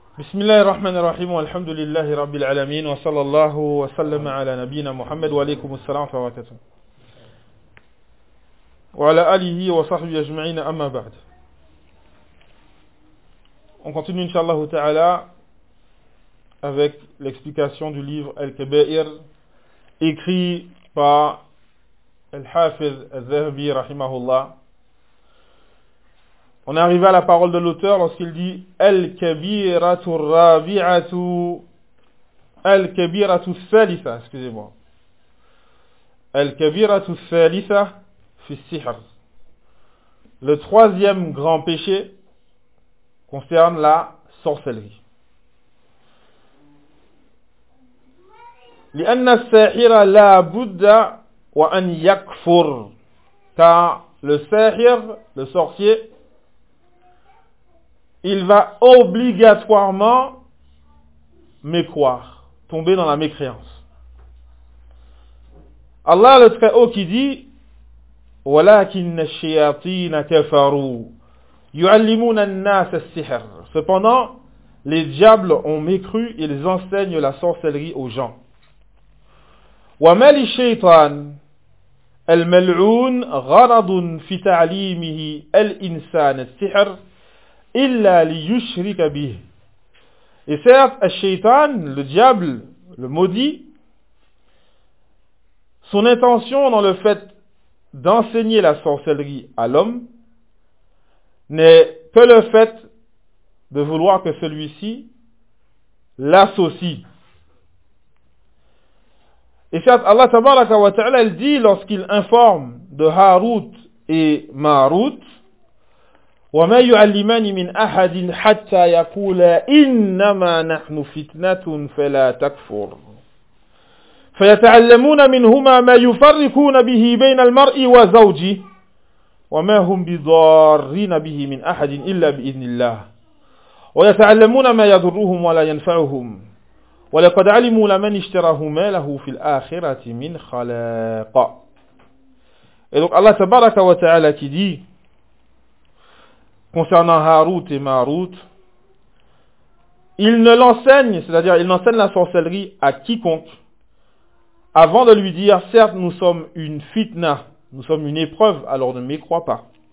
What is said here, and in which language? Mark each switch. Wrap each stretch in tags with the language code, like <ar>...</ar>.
<ar>بسم الله الرحمن الرحيم والحمد لله رب العالمين وصلى الله وسلم على نبينا محمد وعليكم السلام ورحمة الله وعلى آله وصحبه أجمعين أما بعد.</ar> <fr>On continue inshallah ta'ala avec l'explication du livre Al-Kaba'ir écrit par Al-Hafidh Al-Zahabi rahimahullah. On est arrivé à la parole de l'auteur lorsqu'il dit</fr> <ar>Al-Kabiratu Rabi'atu Al-Kabiratu Salisa,</ar> <fr>excusez-moi.</fr> <ar>Al-Kabiratu Salisa fi Sihr.</ar> <fr>Le troisième grand péché concerne la sorcellerie.</fr> <ar>Li'anna as-sahira la budda wa an yakfur.</ar> <fr>Car le sahir, le sorcier, il va obligatoirement mécroire, tomber dans la mécréance. Allah le Très-Haut qui dit</fr> <ar>وَلَكِنَّ الشَّيَاطِينَ كَفَرُوا يُعَلِّمُونَ النَّاسَ السِّحْرَ.</ar> <fr>Cependant, les diables ont mécru, ils enseignent la sorcellerie aux gens.</fr> <ar>وَمَا لِشَيْطَانَ الْمَلْعُونَ غَرَضٌ فِي تَعْلِيمِهِ الْإِنسَانَ السِّحْرَ illa li yushrika bih.</ar> <fr>Et certes, al-shaytan, le diable, le maudit, son intention dans le fait d'enseigner la sorcellerie à l'homme n'est que le fait de vouloir que celui-ci l'associe. Et certes, Allah tabaraka wa ta'ala, il dit lorsqu'il informe de Harut et Marut,</fr> <ar>وَمَا يُعَلِّمَانِ مِنْ أَحَدٍ حَتَّى يَقُولَ إِنَّمَا نَحْنُ فِتْنَةٌ فَلَا تَكْفُرْ فَيَتَعَلَّمُونَ مِنْهُمَا مَا يُفَرِّقُونَ بِهِ بَيْنَ الْمَرْءِ وَزَوْجِهِ وَمَا هُمْ بِضَارِّينَ بِهِ مِنْ أَحَدٍ إِلَّا بِإِذْنِ اللَّهِ وَيَتَعَلَّمُونَ مَا يَضُرُّهُمْ وَلَا يَنْفَعُهُمْ وَلَقَدْ عَلِمُوا لَمَنِ اشْتَرَاهُ مَا لَهُ فِي الْآخِرَةِ مِنْ خَلَاقٍ.</ar> <fr>Et donc Allah tabaraka wa ta'ala qui dit concernant Harut et Marut, il ne l'enseigne, c'est-à-dire il n'enseigne la sorcellerie à quiconque, avant de lui dire, certes nous sommes une fitna, nous sommes une épreuve, alors ne mécrois pas.</fr>